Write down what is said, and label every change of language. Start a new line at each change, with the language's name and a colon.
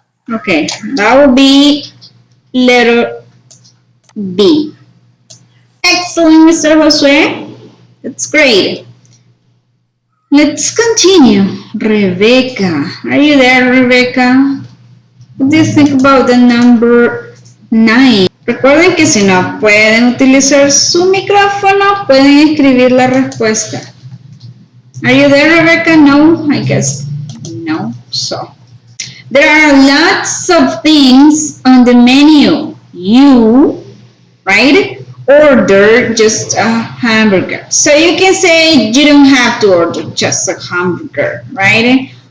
English: Okay, that will be letter B. Excellent, Mr. Josue. That's great. Let's continue. Rebecca. Are you there, Rebecca? What do you think about the number 9?
Spanish: Recuerden que si no pueden utilizar su micrófono, pueden escribir la respuesta.
English: Are you there, Rebecca? No, I guess no. So, there are lots of things on the menu. You, right, order just a hamburger. So you can say you don't have to order just a hamburger, right?